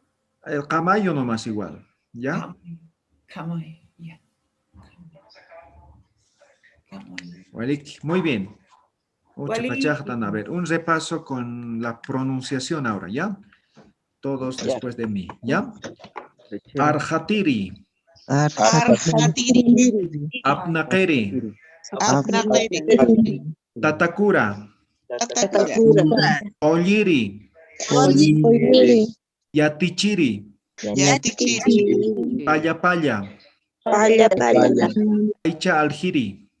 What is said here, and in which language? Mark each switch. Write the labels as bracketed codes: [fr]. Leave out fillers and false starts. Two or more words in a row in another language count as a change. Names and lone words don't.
[es] El Camayo nomás igual, ¿ya? Camayo, ya. Muy bien. A ver, un repaso con la pronunciación ahora, ¿ya? Todos después de mí, ¿ya? Arjatiri. Arjatiri. [ay] Apnakeri. Tatakura. Colliri. Yatichiri. Paya. Aicha Aljiri.